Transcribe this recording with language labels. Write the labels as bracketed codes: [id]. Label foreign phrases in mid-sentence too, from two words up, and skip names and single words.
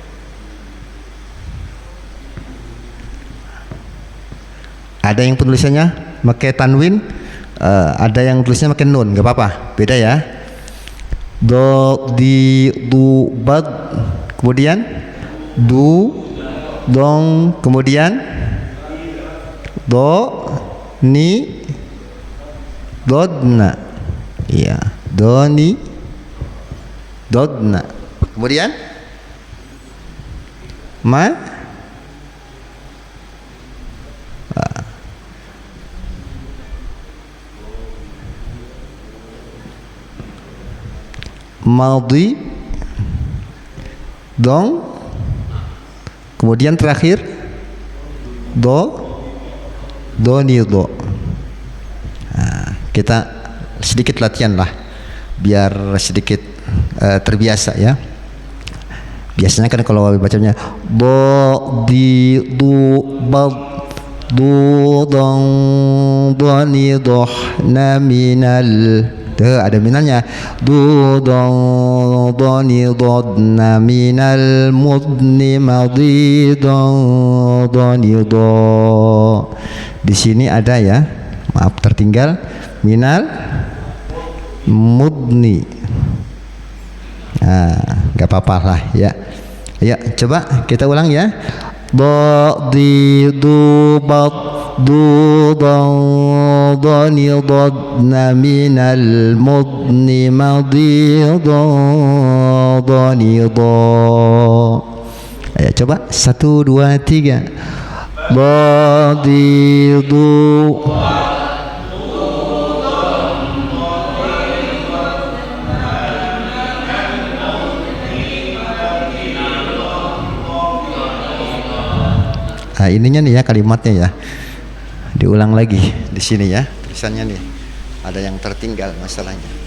[id] Kemudian Ada yang penulisannya pakai tanwin, ada yang tulisnya pakai nun, nggak apa-apa, beda ya. Do, di, du, bad, kemudian du, dong, kemudian do, ni, dodna, iya, do, ni, dodna, kemudian ma, madhi, dong, kemudian terakhir do, ni, do. Nah, kita sedikit latihan lah biar sedikit terbiasa ya. Biasanya kan kalau bacanya do, di, du, bad, du, dong, do, ni, doh, na, minal. Tuh, ada minalnya. Du, dong, do, ni, do, na, minal, mudni, madhi, dong, do, ni, do. Di sini ada ya, maaf tertinggal, minal, mudni. Nah, nggak apa-apa lah ya. Ya, coba kita ulang ya. Do, di, du, bad, du, dong, do, ni, do, na, minal, mudni, madhi, do, ni, do. Ayo coba 1, 2, 3. Do, di, du, nah, ininya nih ya kalimatnya ya, diulang lagi di sini ya tulisannya nih, ada yang tertinggal masalahnya.